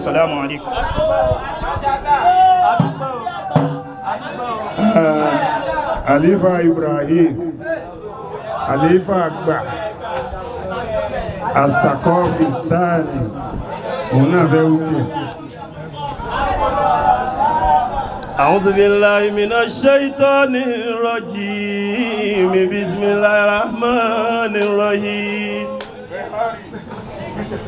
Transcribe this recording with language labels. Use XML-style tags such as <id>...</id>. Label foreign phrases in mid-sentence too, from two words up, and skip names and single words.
<ar>السلام عليكم.</ar> <yo>Alifa Ibrahim Alifa àgbà As-Saqafi Sani òun náà fẹ́ wúti ẹ̀.</yo> <ar>أعوذ بالله من الشيطان الرجيم بسم الله الرحمن الرحيم</ar>